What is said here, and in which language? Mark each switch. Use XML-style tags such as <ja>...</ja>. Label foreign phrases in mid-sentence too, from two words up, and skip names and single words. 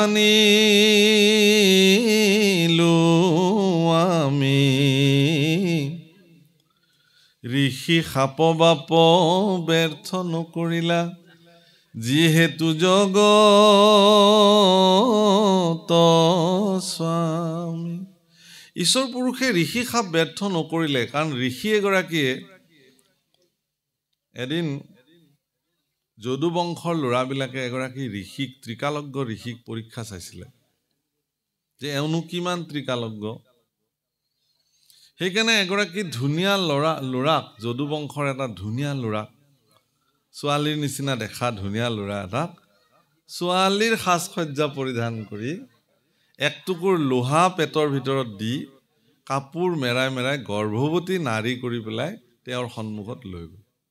<as>জানিলো আমি ঋষি শাপ বাপ ব্যৰ্থ নকৰিলা যিহেতু জগত স্বামী ঈশ্বৰ পুৰুষে ঋষি শাপ ব্যৰ্থ নকৰিলে কাৰণ ঋষি एगराकीয়ে এদিন যদু বংশৰ লৰাবিলাকে এগৰাকী ঋষিক ত্ৰিকালজ্ঞ ঋষিক পৰীক্ষা চাইছিলে যে এওঁনো কিমান ত্ৰিকালজ্ঞ সেইকাৰণে এগৰাকী ধুনীয়া লৰাক যদু বংশৰ এটা ধুনীয়া লৰাক ছোৱালীৰ নিচিনা দেখা ধুনীয়া লৰা এটা ছোৱালীৰ সাজসজ্জা পৰিধান কৰি এক টুকুৰ লোহা পেটৰ ভিতৰত দি কাপোৰ মেৰাই মেৰাই গৰ্ভৱতী নাৰী কৰি পেলাই তেওঁৰ সন্মুখত লৈ গ'ল</as>